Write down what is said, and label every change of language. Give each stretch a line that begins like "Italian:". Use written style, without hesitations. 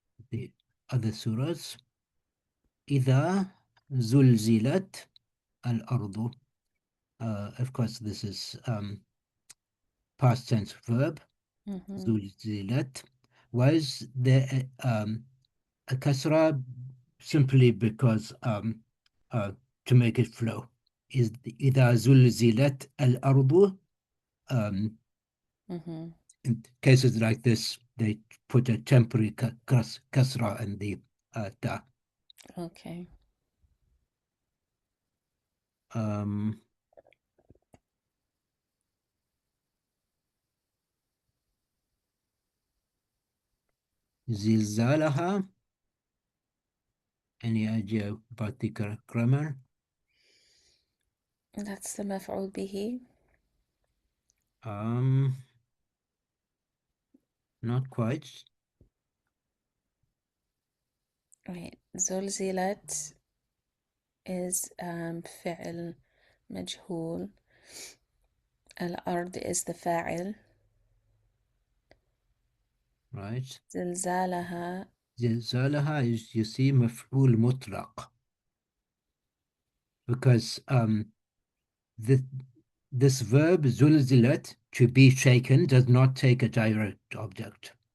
English: The other surahs.
Arabic: إذا زلزلت الأرض.
English: Of course, this is past tense verb. Mm-hmm.
Arabic: زلزلت.
English: Was there a kasra simply because to make it flow?
Arabic: Is إذا زلزلت الأرض. Um, Mm-hmm.
English: in cases like this, they put a temporary kasra in the ta. Okay.
Arabic: Um, زلزالها.
English: Any idea about the grammar? That's the maf'ul bihi. Um, not quite. Wait.
Arabic: زلزلت is فعل مجهول. الأرض is the فاعل.
English: Right.
Arabic: زلزالها.
English: زلزالها is, you see, مفعول مطلق, because this verb زلزلت, to be shaken, does not take a direct object.